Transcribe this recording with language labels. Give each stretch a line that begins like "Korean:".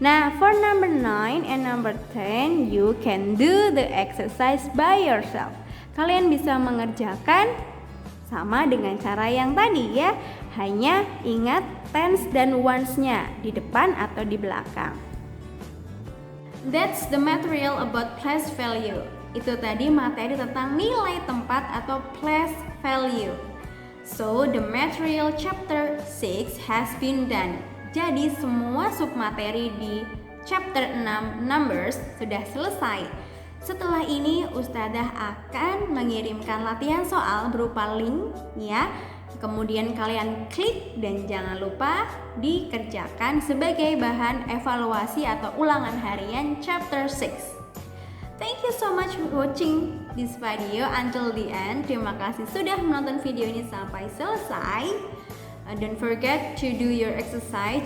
English: Nah, for number 9 and number 10, you can do the exercise by yourself.
Indonesian: Kalian bisa mengerjakan sama dengan cara yang tadi ya, hanya ingat tens dan ones-nya di depan atau di belakang.
English: That's the material about place value.
Indonesian: Itu tadi materi tentang nilai tempat atau place value.
English: So, the material chapter 6 has been done.
Indonesian: Jadi semua submateri di chapter 6 numbers sudah selesai. Setelah ini Ustadzah akan mengirimkan latihan soal berupa link ya. Kemudian kalian klik dan jangan lupa dikerjakan sebagai bahan evaluasi atau ulangan harian chapter 6.
English: Thank you so much for watching this video until the end.
Indonesian: Terima kasih sudah menonton video ini sampai selesai.
English: Don't forget to do your exercise.